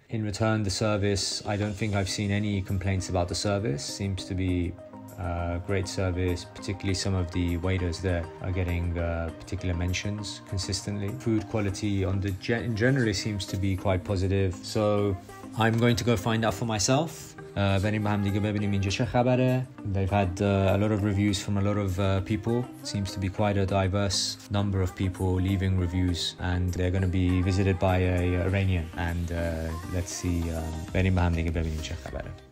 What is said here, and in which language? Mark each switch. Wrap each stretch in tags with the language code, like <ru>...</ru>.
<en>In return, the service, I don't think I've seen any complaints about the service. Seems to be great service, particularly some of the waiters there are getting particular mentions consistently. Food quality generally seems to be quite positive. So I'm going to go find out for myself.</en> <fa>بریم با هم دیگه ببینیم اینجا چه خبره.</fa> <en>They've had a lot of reviews from a lot of people. It seems to be quite a diverse number of people leaving reviews, and they're going to be visited by a Iranian. And let's see,</en> <fa>بریم با هم دیگه ببینیم چه خبره.</fa>